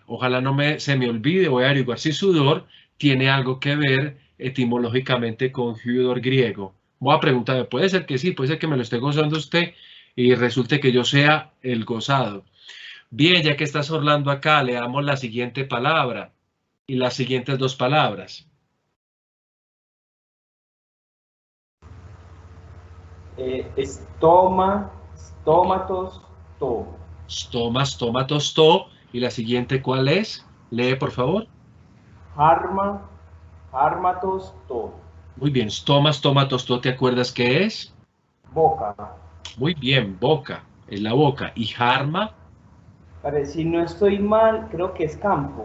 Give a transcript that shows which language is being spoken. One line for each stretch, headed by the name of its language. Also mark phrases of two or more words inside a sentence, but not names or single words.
Spanish: Ojalá se me olvide, voy a averiguar si sudor tiene algo que ver etimológicamente con hudor griego. Voy a preguntarme, puede ser que sí, puede ser que me lo esté gozando usted y resulte que yo sea el gozado. Bien, ya que estás Orlando acá, leamos la siguiente palabra y las siguientes dos palabras.
Greek: Estómatos, to. Estómatos, to.
Spanish: ¿Y la siguiente cuál es? Lee, por favor.
Greek: Hármatos, to.
Spanish: Muy bien,
Greek: estómatos, to,
Spanish: ¿te acuerdas qué es? Boca. Muy bien, boca, es la boca. ¿Y jarma? Si no estoy mal, creo que es campo.